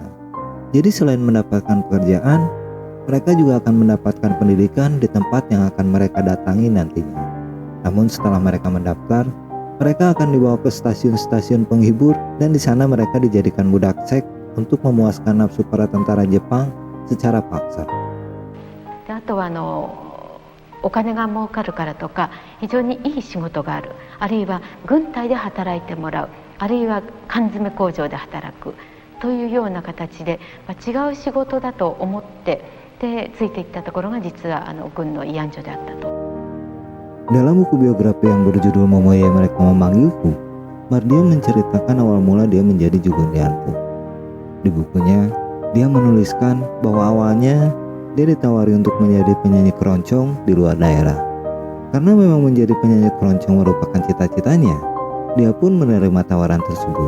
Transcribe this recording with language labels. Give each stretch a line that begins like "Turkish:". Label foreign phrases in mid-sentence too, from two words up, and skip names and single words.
Indonesian: Jadi selain mendapatkan pekerjaan, mereka juga akan mendapatkan pendidikan di tempat yang akan mereka datangi nantinya. Namun setelah mereka mendaftar, mereka akan dibawa ke stasiun-stasiun penghibur dan di sana mereka dijadikan budak seks untuk memuaskan nafsu para tentara Jepang secara paksa.
Japanese: であとはお金が儲かるからとか非常にいい仕事がある、あるいは軍隊で働いてもらう、あるいは缶詰工場で働くというような形で、違う仕事だと思ってでついていったところが実は軍の慰安所であったと。
Indonesian: Dalam buku biografi yang berjudul Momoye Mereka Memanggilku, Mardia menceritakan awal mula dia menjadi Jugun Lianpu. Di bukunya, dia menuliskan bahwa awalnya dia ditawari untuk menjadi penyanyi keroncong di luar daerah. Karena memang menjadi penyanyi keroncong merupakan cita-citanya, dia pun menerima tawaran tersebut.